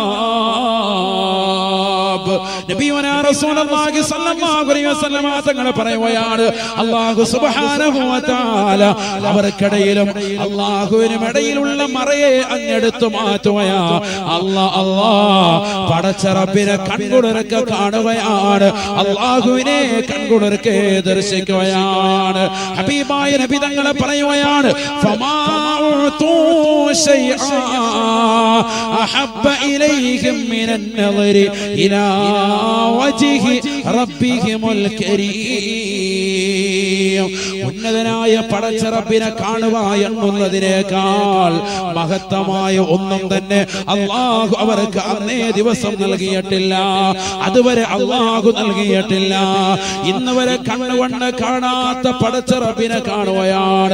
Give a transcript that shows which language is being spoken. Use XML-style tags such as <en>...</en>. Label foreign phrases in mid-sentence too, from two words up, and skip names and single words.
<ar>نبينا رسول الله صلى الله عليه وسلم</ar> <ml>തങ്ങൾ പറയുകയാണ്,</ml> <ar>الله سبحانه وتعالى</ar> <ml>അവർക്കിടയിലും അല്ലാഹുവിനും ഇടയിലുള്ള മറയെ അങ്ങെടുത്തു മാറ്റുകയാ. പടച്ച റബ്ബിനെ കൺകുളിർക്കെ കാണുകയാണ്. അല്ലാഹുവിനെ കൺകുളിർക്കെ ദർശിക്കുകയാണ്. ഹബീബായ നബി തങ്ങൾ പറയുകയാണ്,</ml> <ar>أحب إليهم من النظر إلى وجه ربهم الكريم.</ar> <ml>ഉന്നതനായ പടച്ച റബ്ബിനെ കാണുക എന്നുള്ളതിനേക്കാൾ മഹത്തമായ ഒന്നും തന്നെ അല്ലാഹു അവർക്ക് അന്നേ ദിവസം നൽകിയിട്ടില്ല. അതുവരെ അല്ലാഹു നൽകിയിട്ടില്ല. ഇന്ന് വരെ കണ്ണുകൊണ്ട് കാണാത്ത പടച്ച റബ്ബിനെ കാണുകയാണ്.</ml>